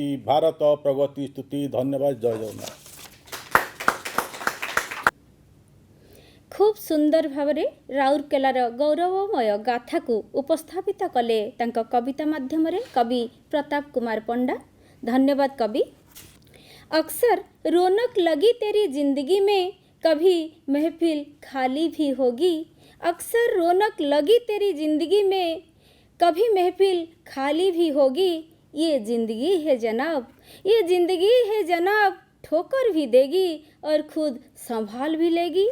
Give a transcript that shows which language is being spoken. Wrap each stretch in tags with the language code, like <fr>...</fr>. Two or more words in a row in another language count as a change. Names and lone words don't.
<or>ଭାରତ ପ୍ରଗତି ସ୍ତୁତି। ଧନ୍ୟବାଦ। ଜୟ ଜଗନ୍ନାଥ। ଖୁବ୍ ସୁନ୍ଦର ଭାବରେ ରାଉରକେଲାର ଗୌରବମୟ ଗାଥାକୁ ଉପସ୍ଥାପିତ କଲେ ତାଙ୍କ କବିତା ମାଧ୍ୟମରେ କବି ପ୍ରତାପ କୁମାର ପଣ୍ଡା। ଧନ୍ୟବାଦ କବି।</or> <hi>अक्सर रौनक लगी तेरी जिंदगी में, कभी महफिल खाली भी होगी। अक्सर रौनक लगी तेरी जिंदगी में, कभी महफिल खाली भी होगी। ये जिंदगी है जनाब, ये जिंदगी है जनाब, ठोकर भी देगी और खुद संभाल भी लेगी।</hi>